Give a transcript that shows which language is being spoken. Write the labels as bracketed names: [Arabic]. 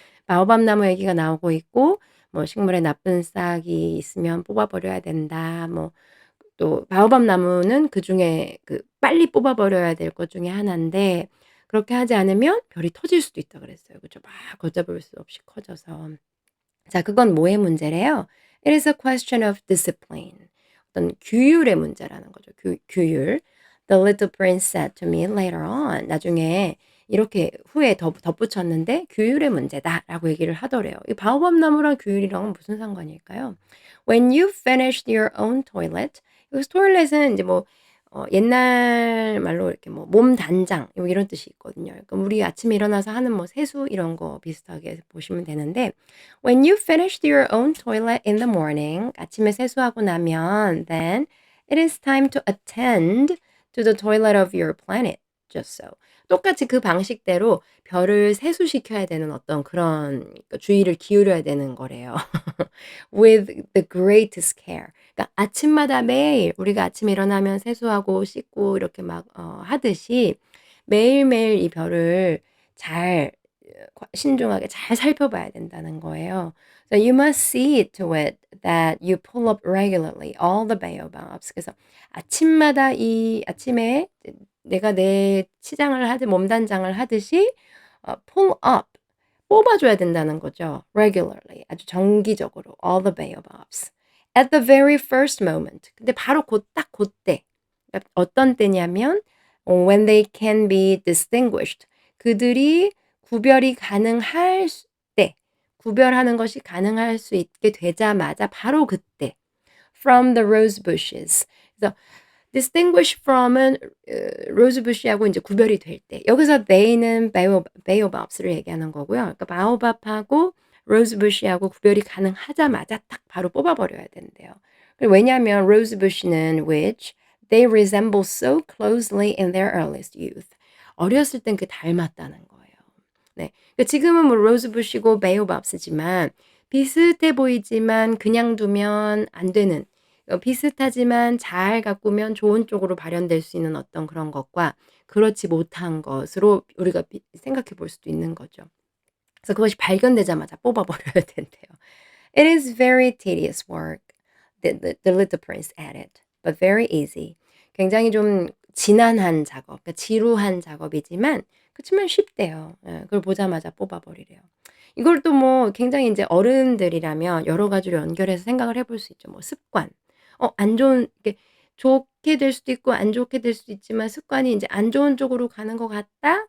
[Korean] 바오밥 나무 얘기가 나오고 있고, 뭐 식물에 나쁜 싹이 있으면 뽑아버려야 된다. 뭐 또 바오밥 나무는 그중에 그 빨리 뽑아버려야 될 것 중에 하나인데, 그렇게 하지 않으면 별이 터질 수도 있다 그랬어요. 그죠? 막 걷잡을 수 없이 커져서. 자, 그건 뭐의 문제래요? [English] It is a question of discipline. [Korean] 어떤 규율의 문제라는 거죠. 규율. [English] The little prince said to me later on. [Korean] 나중에 이렇게 후에 덧붙였는데 규율의 문제다라고 얘기를 하더래요. 이 바오밥 나무랑 규율이랑은 무슨 상관일까요? [English] When you finished your own toilet. [Korean] 여기서 toilet은 이제 뭐 옛날 말로 이렇게 뭐 몸 단장 뭐 이런 뜻이 있거든요. 그러니까 우리 아침에 일어나서 하는 뭐 세수 이런 거 비슷하게 보시면 되는데 [English] When you finished your own toilet in the morning, [Korean] 아침에 세수하고 나면, [English] then it is time to attend to the toilet of your planet. Just so. [Korean] 똑같이 그 방식대로 별을 세수시켜야 되는 어떤 그런 그러니까 주의를 기울여야 되는 거래요. [English] With the greatest care. [Korean] 그러니까 아침마다 매일 우리가 아침에 일어나면 세수하고 씻고 이렇게 막 하듯이 매일매일 이 별을 잘 신중하게 잘 살펴봐야 된다는 거예요. [English] So you must see to it that you pull up regularly all the baobabs. [Korean] 그래서 아침마다 이 아침에 내가 내 치장을 하듯 몸단장을 하듯이 [English] pull up [Korean] 뽑아줘야 된다는 거죠. [English] Regularly [Korean] 아주 정기적으로 [English] all the baobabs at the very first moment. [Korean] 근데 바로 딱 그때 그러니까 어떤 때냐면 [English] when they can be distinguished. [Korean] 그들이 구별이 가능할 때, 구별하는 것이 가능할 수 있게 되자마자 바로 그때 [English] from the rose bushes. [Korean] 그래서 distinguish from은 rosebush하고 이제 구별이 될 때. 여기서 they는 baobabs를 얘기하는 거고요. 그러니까 바오밥하고 rosebush하고 구별이 가능하자마자 딱 바로 뽑아버려야 된대요. 왜냐하면 [English] rosebush는 which they resemble so closely in their earliest youth. [Korean] 어렸을 땐 그 닮았다는 거예요. 네. 그러니까 지금은 뭐 로즈부시고 베이오밥스지만 비슷해 보이지만 그냥 두면 안 되는 비슷하지만 잘 가꾸면 좋은 쪽으로 발현될 수 있는 어떤 그런 것과 그렇지 못한 것으로 우리가 생각해 볼 수도 있는 거죠. 그래서 그것이 발견되자마자 뽑아 버려야 된대요. [English] It is very tedious work, the little prince added, but very easy. [Korean] 굉장히 좀 지난한 작업, 그러니까 지루한 작업이지만 그치만 쉽대요. 예, 그걸 보자마자 뽑아버리래요. 이걸 또 뭐 굉장히 인제 어른들이라면 여러 가지로 연결해서 생각을 해볼 수 있죠. 뭐 습관. 안 좋은 이게 좋게 될 수도 있고 안 좋게 될 수도 있지만 습관이 인제 '안 좋은 쪽으로 가는 것 같다.